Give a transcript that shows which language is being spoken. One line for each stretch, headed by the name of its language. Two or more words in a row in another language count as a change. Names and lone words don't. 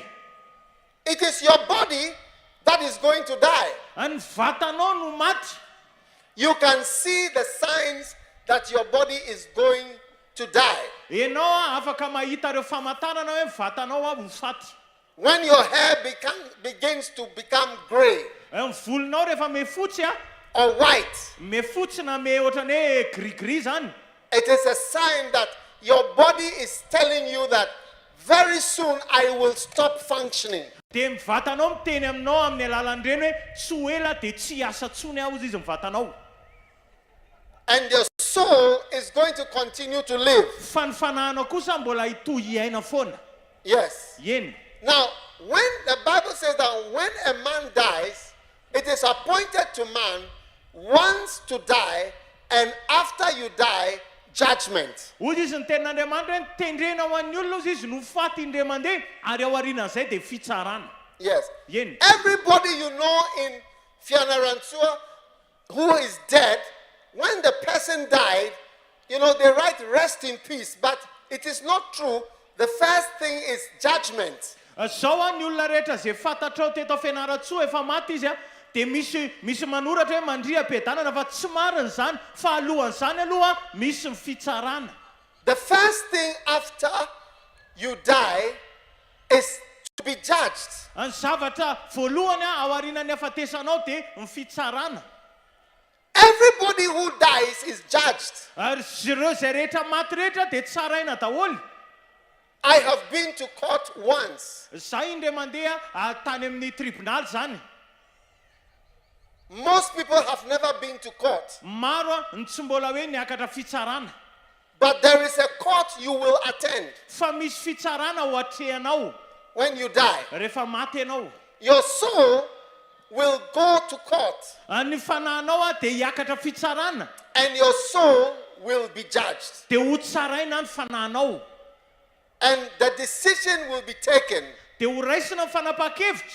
English: It is your body that is going to die.
Malagasy: Ny vatanao no maty.
English: You can see the signs that your body is going to die.
Malagasy: Ianao a afaka mahita ireo famantarana hoe vatanao a ho faty.
English: When your hair begins to become gray
Malagasy: Ny volonao rehefa mefotsy a,
English: or white,
Malagasy: mefotsy na me ohatrany hoe gris-gris zany,
English: it is a sign that your body is telling you that very soon I will stop functioning.
Malagasy: dia mivatanao miteny aminao amin'ny alalan'ireny hoe tsy ho ela dia tsy asa tsony aho izy mivatanao.
English: And your soul is going to continue to live.
Malagasy: Fa ny fanahinao kosa mbola hitohy hiaina foana.
English: Yes.
Malagasy: Eny.
English: Now, when the Bible says that when a man dies, it is appointed to man once to die, and after you die, judgment.
Malagasy: Hoy izy ny tenin'Andriamanitra hoe tendrena ho an'ny olona izy no faty indray mandeha ary ao aorianan'izay dia fitsarana.
English: Yes.
Malagasy: Eny.
English: Everybody you know in Fianarantsoa who is dead, when the person died, you know, they write rest in peace, but it is not true. The first thing is judgment.
Malagasy: Zao a ny olona rehetra izay fantatrao teto Fianarantsoa efa maty izy a, dia misy manoratra hoe mandria-piadanana fa tsy marina izany, fa alohan'izany aloha misy ny fitsarana.
English: The first thing after you die is to be judged.
Malagasy: Ny zavatra voalohany a ao aorianan'ny hafatesanao dia ny fitsarana.
English: Everybody who dies is judged.
Malagasy: Ary ireo izay rehetra maty rehetra dia tsaraina daholo.
English: I have been to court once.
Malagasy: Zaho indray mandeha tany amin'ny tribunal zany.
English: Most people have never been to court.
Malagasy: Maro a ny tsy mbola hoe niakatra fitsarana.
English: But there is a court you will attend
Malagasy: Fa misy fitsarana ho atrehanao
English: when you die.
Malagasy: rehefa maty ianao.
English: Your soul will go to court
Malagasy: Ny fanahinao a dia hiakatra fitsarana,
English: and your soul will be judged.
Malagasy: dia ho tsaraina ny fanahinao.
English: And the decision will be taken.
Malagasy: Dia ho raisina ny fanapa-kevitra.